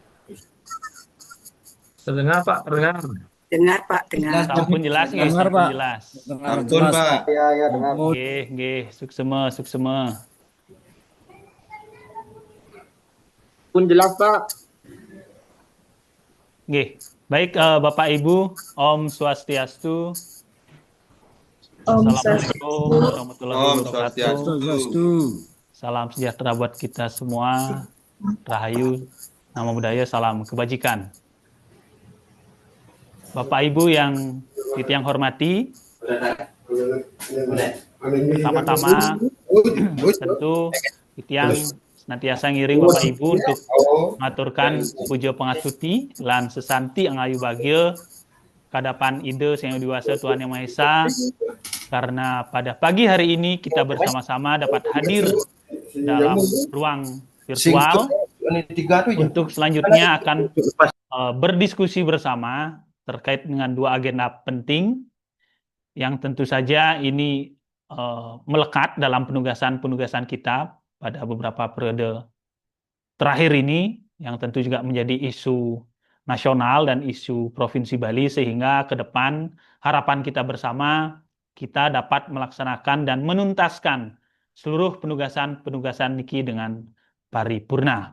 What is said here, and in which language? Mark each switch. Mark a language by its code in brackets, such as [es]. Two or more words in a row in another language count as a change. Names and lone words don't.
[id] Terdengar Pak, terdengar. Dengar Pak, Jelas, dengar. Pak. [ban] Sampun jelas nggih, [id] Dengar, sampun Pak. jelas. Dengar Ampun, jelas, Pak. Pak. Ya, ya dengar. Ampun. [ban] Nggih, suksema, suksema. [id] Pun jelas Pak. Nggih. Baik, Bapak Ibu, [ban] Om Swastiastu. Om [ar] Assalamualaikum [ban] Swastiastu. [ar] warahmatullahi [ban] Om [ar] wabarakatuh. [ban] Swastiastu. [id] Salam sejahtera buat kita semua. Rahayu, nama budaya, salam kebajikan. Bapak Ibu yang Titiang hormati, pertama-tama tentu Titiang senantiasa ngiring Bapak Ibu untuk mengaturkan [ban] puja pangasuti lan sesanti angayu bagya kadapan ide [id] Sang Hyang Widi Tuhan Yang Maha Esa, karena pada pagi hari ini kita bersama-sama dapat hadir dalam ruang virtual untuk selanjutnya akan berdiskusi bersama terkait dengan dua agenda penting yang tentu saja ini melekat dalam penugasan-penugasan kita pada beberapa periode terakhir ini, yang tentu juga menjadi isu nasional dan isu Provinsi Bali, sehingga ke depan harapan kita bersama kita dapat melaksanakan dan menuntaskan seluruh penugasan-penugasan niki dengan paripurna.